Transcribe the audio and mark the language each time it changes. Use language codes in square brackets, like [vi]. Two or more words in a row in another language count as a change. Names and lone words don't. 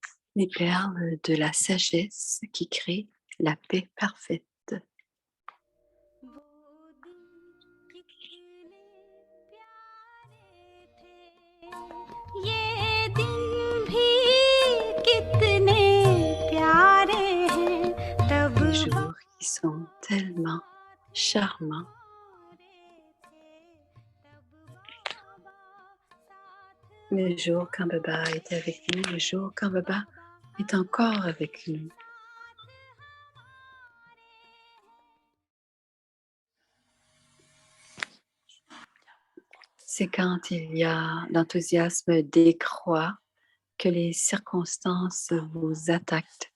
[fr] les perles de la sagesse qui créent la paix parfaite. [hi] वो दिन कितने प्यारे थे ये दिन भी कितने प्यारे हैं तब [fr] Les jours qui sont tellement charmants. Le jour quand Baba était avec nous, le jour quand Baba est encore avec nous. C'est quand il y a l'enthousiasme décroît que les circonstances vous attaquent.